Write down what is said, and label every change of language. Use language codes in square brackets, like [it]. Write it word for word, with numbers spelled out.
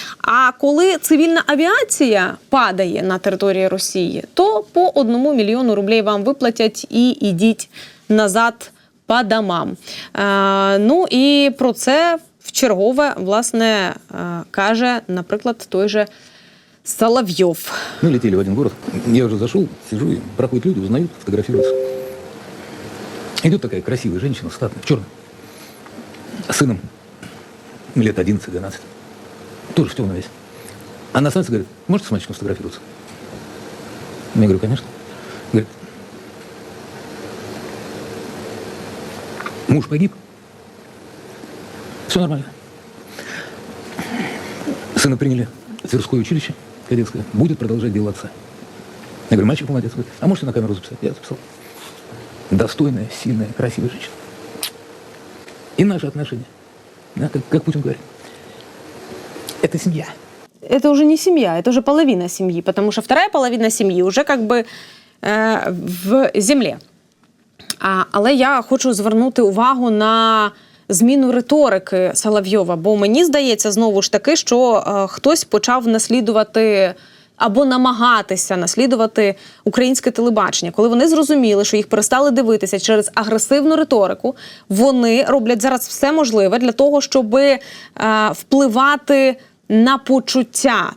[uk] А коли цивільна авіація падає на території Росії, то по одному мільйону рублей вам виплатять і йдіть назад по домам. Е, ну і про це вчергове, власне, каже, наприклад, той же Соловьев. [ru] Мы летели в один город. Я уже зашел, сижу, и проходят люди, узнают, фотографируются. Идет такая красивая женщина, статная, в черном. с сыном лет одиннадцать-двенадцать. Тоже в темном весь. Она становится и говорит, можете с мальчиком сфотографироваться? Я говорю, конечно. Говорит, муж погиб. Все нормально. Сына приняли в Тверское училище кадетское. Будет продолжать дело отца. Я говорю, мальчик молодец. Говорит, а можете на камеру записать? Я записал. Достойная, сильная, красивая женщина. И наши отношения. Да, как, как Путин говорит. Это семья. Это уже не семья, это уже половина семьи, потому что вторая половина семьи уже [uk] как би е, в землі. А, але я хочу звернути увагу на зміну риторики Соловйова, бо мені здається знову ж таки, що е, хтось почав наслідувати або намагатися наслідувати українське телебачення. Коли вони зрозуміли, що їх перестали дивитися через агресивну риторику, вони роблять зараз все можливе для того, щоб е, впливати на почуття.